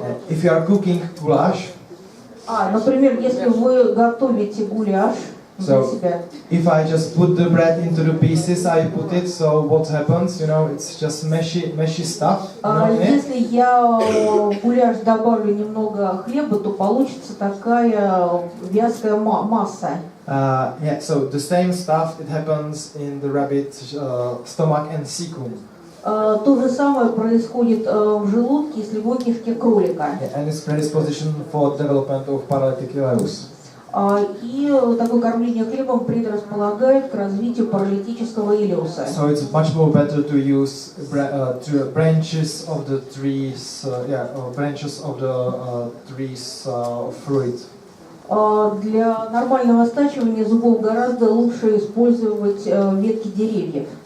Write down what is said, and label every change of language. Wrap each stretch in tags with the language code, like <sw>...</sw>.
<en>If you are cooking goulash.</en> <ru>Например, если вы готовите гуляш для себя.</ru> <en>If I just put the bread into the pieces, I put it. So what happens? You know, it's just meshy stuff.</en> <ru>Если я в гуляш добавлю немного хлеба, то получится такая вязкая масса. Yeah.</ru> <en>So the same stuff it happens in the rabbit stomach and cecum.</en> <ru>То же самое происходит в желудке и слевой кишке кролика.</ru> <en>And it's predisposition for development of paralytic ileus.</en> <ru>И такое кормление хлебом предрасполагает к развитию паралитического илиуса.</ru> <en>So it's much more better to use branches of the trees, branches of the trees fruit.</en> <ru>Для нормального стачивания зубов гораздо лучше использовать ветки деревьев.</ru>